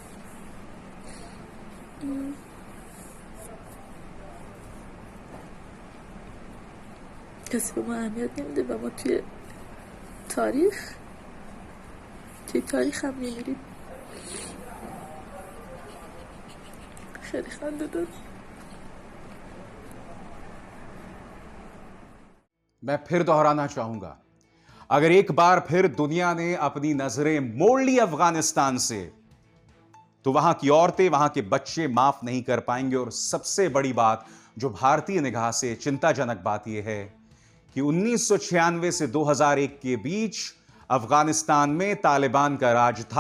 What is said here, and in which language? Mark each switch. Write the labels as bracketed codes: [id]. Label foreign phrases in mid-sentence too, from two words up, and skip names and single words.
[fa] کسی به ما اهمیت نمیده و ما توی تاریخ هم میمیریم. خیلی خنده دار. [hi] मैं फिर दोहराना चाहूंगा, अगर एक बार फिर दुनिया ने अपनी नजरें मोड़ ली अफगानिस्तान से, तो वहां की औरतें, वहां के बच्चे माफ नहीं कर पाएंगे। और सबसे बड़ी बात जो भारतीय निगाह से चिंताजनक बात यह है कि 1996 से 2001 के बीच अफगानिस्तान में तालिबान का राज था।